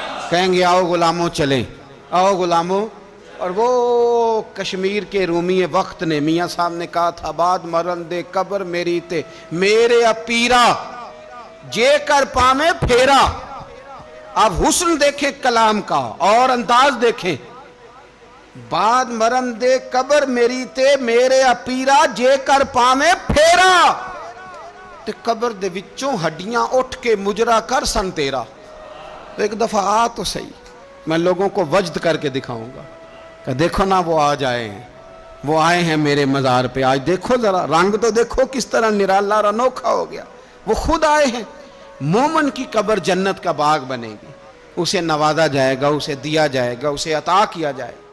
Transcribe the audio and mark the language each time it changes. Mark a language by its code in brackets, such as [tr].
[ur] کہیں گے آؤ غلاموں چلیں، آؤ غلاموں. اور وہ کشمیر کے رومی وقت نے میاں صاحب نے کہا تھا [pa] بعد مرن دے قبر میری تے میرے اپیرا جے کر پامے پھیرا. [ur] اب حسن دیکھیں کلام کا اور انداز دیکھیں. [pa] بعد مرن دے قبر میری تے میرے اپیرا جے کر پامے پھیرا. تے قبر دے وچوں ہڈیاں اٹھ کے مجرا کر سن تیرا. [ur] ایک دفعہ آ تو صحیح، میں لوگوں کو وجد کر کے دکھاؤں گا کہ دیکھو نا وہ آج آئے ہیں، وہ آئے ہیں میرے مزار پہ. آج دیکھو ذرا رنگ تو دیکھو کس طرح نرالا اور انوکھا ہو گیا. وہ خود آئے ہیں. مومن کی قبر جنت کا باغ بنے گی، اسے نوازا جائے گا، اسے دیا جائے گا، اسے عطا کیا جائے گا.